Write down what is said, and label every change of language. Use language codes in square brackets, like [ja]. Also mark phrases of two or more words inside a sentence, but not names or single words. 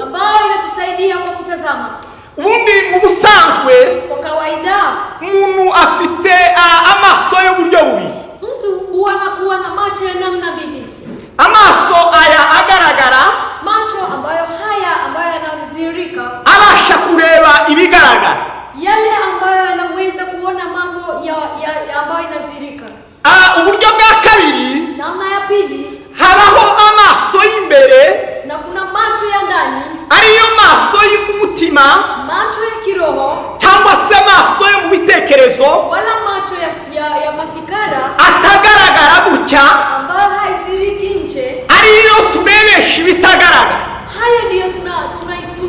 [sw] ambayo inatusaidia kwa kutazama. [rw] Ubundi mu busanzwe [sw] kwa kawaida [rw] umuntu afite amaso y'uburyo bubiri. [sw] Mtu huwa anakuwa na macho ya namna mbili. [rw] Amaso aya agaragara, [sw] macho ambayo yanadhihirika, [rw] abasha kureba ibigaragara, [sw] yale ambayo yanaweza kuona mambo ya ambayo inadhihirika. [rw] Uburyo bwa kabiri, [sw] namna ya pili, [rw] habaho amaso y'imbere, [sw] na kuna macho ya ndani, [rw] ariyo maso y'umutima, [sw] macho ya kiroho, [rw] cyangwa se amaso yo mu bitekerezo, [sw] wala macho ya mafikara [rw] atagaragara gutya, [sw] ambayo haiziriki nje, [rw] ariyo turebesha ibitagaragara. [sw] Hayo ndiyo